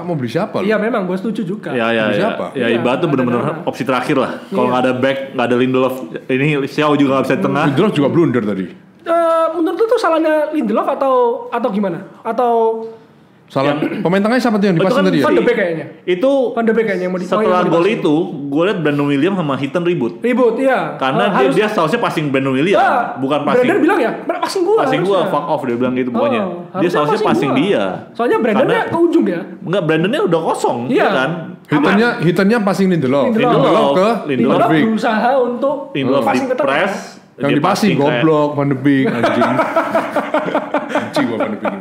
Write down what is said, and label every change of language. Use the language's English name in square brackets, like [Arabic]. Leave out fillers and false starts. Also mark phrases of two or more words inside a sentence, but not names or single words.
[Indonesian] Mau beli siapa? Iya memang gue setuju juga. Siapa? Ya ibarat tuh bener-bener opsi terakhir lah. Kalau gak ada back, gak ada Lindelof. Ini Xiao juga gak bisa di tengah. Lindelof juga blunder tadi. Menurut lu tuh salahnya Lindelof atau gimana? Atau Salah. Pemain tengahnya siapa tuh yang dipasin tadi ya? Van de Beek kayaknya. Itu Van de Beek kayaknya yang mau setelah gol itu, gue liat Brandon William sama Heaton ribut. Iya. Karena dia seharusnya passing Brandon William, bukan passing. Brandon bilang ya, passing gua. Passing gua, [English] fuck off [Indonesian] dia bilang gitu pokoknya. Dia seharusnya passing dia. Soalnya Brandonnya ke ujung dia. Enggak, Brandonnya udah kosong, iya kan? Heatonnya passing Lindelof ke Lindelof berusaha untuk passing ke press. Yang dipasing goblok Van de Beek anjing. Anjing gua Van de Beek.